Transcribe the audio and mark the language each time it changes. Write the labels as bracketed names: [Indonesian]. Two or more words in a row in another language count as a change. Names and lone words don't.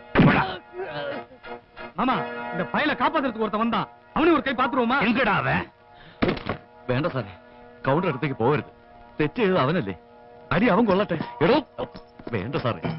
[Tamil] மாமா, இந்த பையல காப்பாத்துறதுக்கு ஒருத்த வந்தான். அவனு ஒரு கை பாத்துருவோமா? எங்கடா அவன்? [Malayalam] വേണ്ട സാറേ, കൗണ്ടർ അടുത്തേക്ക് പോകരുത്. തെറ്റ് ചെയ്തത് അവനല്ലേ. അടി അവൻ കൊള്ളട്ടെ. എടോ വേണ്ട സാറേ.